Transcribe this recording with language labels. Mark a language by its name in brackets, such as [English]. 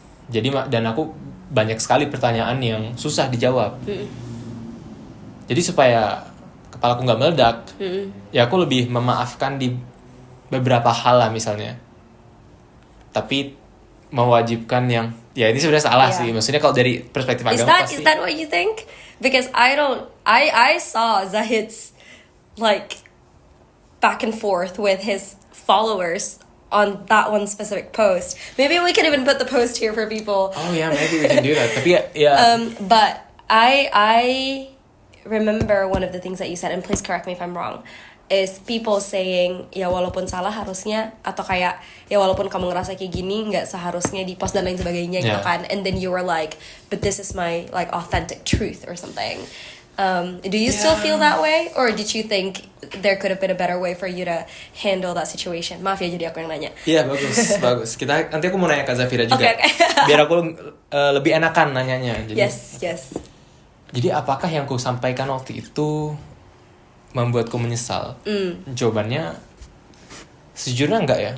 [Indonesian] Jadi dan aku banyak sekali pertanyaan yang susah dijawab. Jadi supaya kepalaku nggak meledak, ya aku lebih memaafkan di beberapa hal lah misalnya. Tapi mewajibkan yang, ya ini sebenarnya salah sih. Maksudnya kalau dari perspektif agama pasti. [English] Is that what you think? Because I saw Zahid's like back and forth with his followers on that one specific post. Maybe we can even put the post here for people. Oh yeah, maybe we can do that. [Indonesian] Tapi ya. [English] But I remember one of the things that you said, and please correct me if I'm wrong, is people saying [Indonesian] ya walaupun salah harusnya, atau kayak ya walaupun kamu ngerasa kayak gini nggak seharusnya di post dan lain sebagainya gitu kan. [English] And then you were like, but this is my like authentic truth or something. Do you still feel that way, or did you think there could have been a better way for you to handle that situation? [Indonesian] Maaf ya jadi aku yang nanya. Iya bagus. Nanti aku mau nanya ke Zafira juga. [English] Okay. [Indonesian] Biar aku lebih enakan nanyanya. Jadi, [English] yes. [Indonesian] Jadi apakah yang aku sampaikan waktu itu membuatku menyesal? Jawabannya sejujurnya enggak ya.